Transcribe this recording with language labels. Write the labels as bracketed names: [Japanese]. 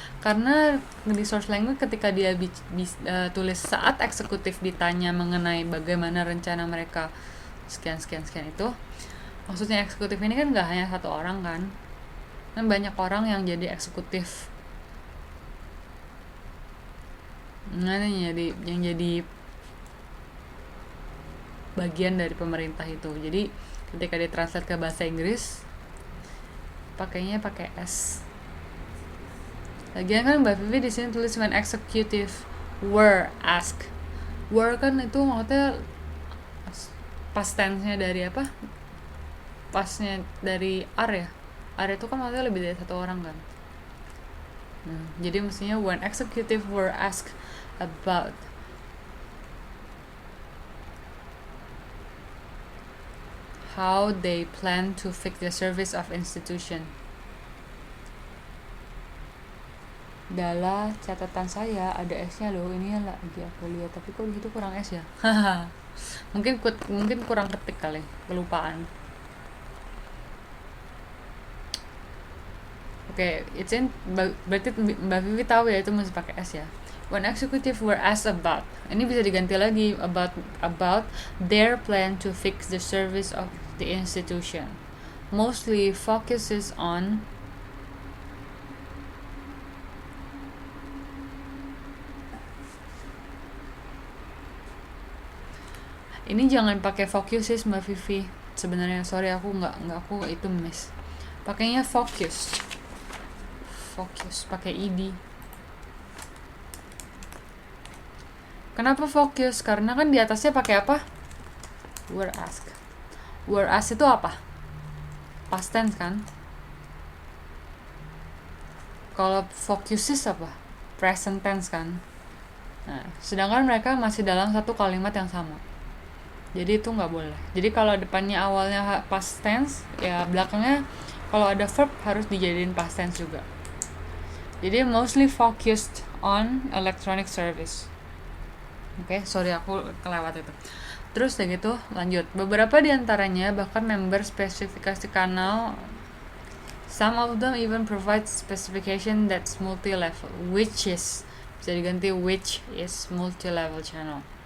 [Indonesian] Karena di source language ketika dia tulis saat eksekutif ditanya mengenai bagaimana rencana mereka sekian itu, maksudnya eksekutif ini kan nggak hanya satu orang kan banyak orang yang jadi eksekutif. Nah ini yang jadi bagian dari pemerintah itu. Jadi ketika ditranslate ke bahasa Inggris pakainya pakai s. Lagian kan Mbak Vivi di sini tulis [English] when executive were asked. [Indonesian] Were kan itu maksudnya past tense-nya dari apa? Pasnya dari are ya. Are itu kan maksudnya lebih dari satu orang kan. Jadi mestinya [English] when executive were asked about how they plan to fix the service of institution. [Indonesian] Dalam catatan saya ada S-nya loh, ini lagi aku lihat tapi kok gitu kurang S ya. mungkin kurang ketik kali, kelupaan. Oke, berarti Mbak Vivi tahu ya itu mesti pakai S ya. [English] When executive were asked about, [Indonesian] ini bisa diganti lagi [English] about their plan to fix the service of the institution. Mostly focuses on [Indonesian] ini jangan pakai focuses Mbak Vivi. Sebenarnya sorry aku aku itu miss. Pakainya focus pakai ed. Kenapa fokus? Karena kan di atasnya pakai apa? Were asked. Were asked itu apa? Past tense kan? Kalau focuses apa? Present tense kan? Nah, sedangkan mereka masih dalam satu kalimat yang sama. Jadi itu nggak boleh. Jadi kalau depannya awalnya past tense, ya belakangnya kalau ada verb harus dijadiin past tense juga. [English] Jadi mostly focused on electronic service. [Indonesian] Oke, sorry aku kelewat itu. Terus udah gitu lanjut. Beberapa diantaranya bahkan member spesifikasi kanal. [English] Some of them even provide specification that's multi-level, which is [Indonesian] bisa diganti [English] which is multi-level channel.